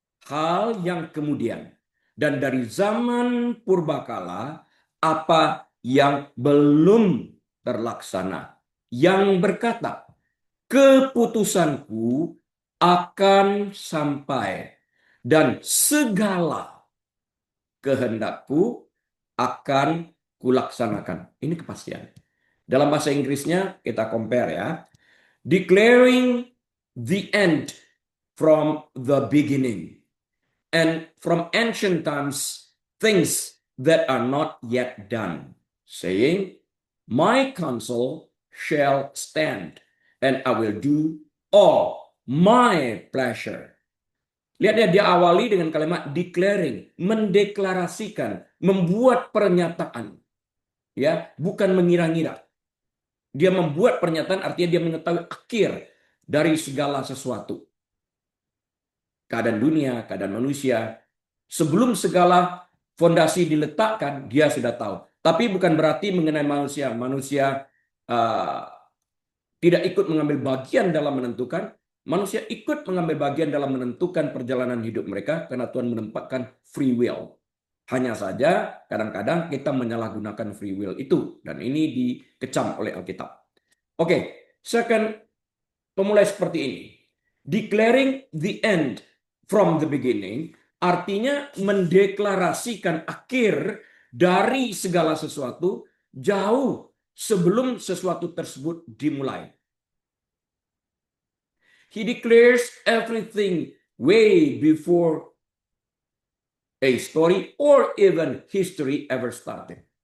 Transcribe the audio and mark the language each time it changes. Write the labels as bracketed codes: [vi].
[id] hal yang kemudian dan dari zaman purbakala apa yang belum terlaksana, yang berkata, keputusanku akan sampai dan segala kehendakku akan kulaksanakan. Ini kepastian. Dalam bahasa Inggrisnya kita compare ya. [en] Declaring the end from the beginning. And from ancient times, things that are not yet done. Saying, my counsel shall stand, and I will do all my pleasure. [id] Lihat ya, dia awali dengan kalimat declaring, mendeklarasikan, membuat pernyataan. Ya, bukan mengira-ngira. Dia membuat pernyataan artinya dia mengetahui akhir dari segala sesuatu. Keadaan dunia, keadaan manusia. Sebelum segala fondasi diletakkan, dia sudah tahu. Tapi bukan berarti mengenai manusia. Manusia uh, tidak ikut mengambil bagian dalam menentukan. Manusia ikut mengambil bagian dalam menentukan perjalanan hidup mereka karena Tuhan menempatkan free will. Hanya saja kadang-kadang kita menyalahgunakan free will itu. Dan ini dikecam oleh Alkitab. Oke, saya akan memulai seperti ini. [en] Declaring the end from the beginning [id] artinya mendeklarasikan akhir dari segala sesuatu jauh sebelum sesuatu tersebut dimulai. [en] He declares everything way before a story or even history ever started.